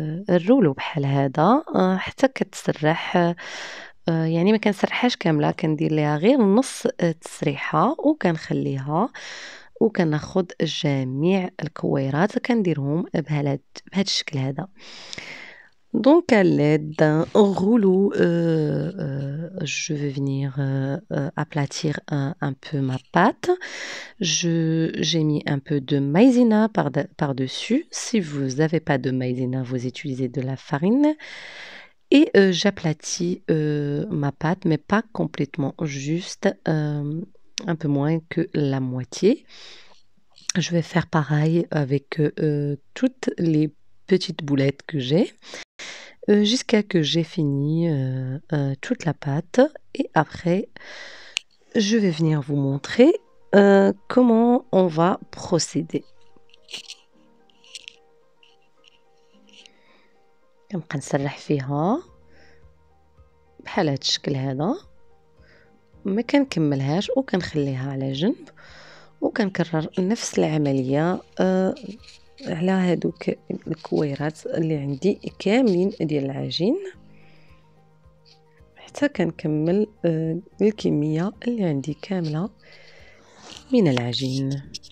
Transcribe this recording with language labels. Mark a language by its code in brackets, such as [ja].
[ar] الرولو بحال هذا حتى كتسرح يعني ما كنسرحهاش كاملة كندير ليها غير نص تسريحة وكنخليها وكناخد جميع الكويرات كنديرهم بهذا الشكل هذا. [fr] Donc à l'aide d'un rouleau, je vais venir aplatir un peu ma pâte. J'ai mis un peu de maïzena par-dessus. Si vous n'avez pas de maïzena, vous utilisez de la farine. Et j'aplatis ma pâte, mais pas complètement, juste un peu moins que la moitié. Je vais faire pareil avec toutes les petites boulettes que j'ai jusqu'à que j'ai fini toute la pâte et après je vais venir vous montrer comment on va procéder. [ar] كنبقى نسرح فيها بحال هاد الشكل هذا ما كنكملهاش وكنخليها على جنب وكنكرر نفس العملية على هادوك الكويرات اللي عندي كاملين ديال العجين حتى كنكمل الكمية اللي عندي كاملة من العجين.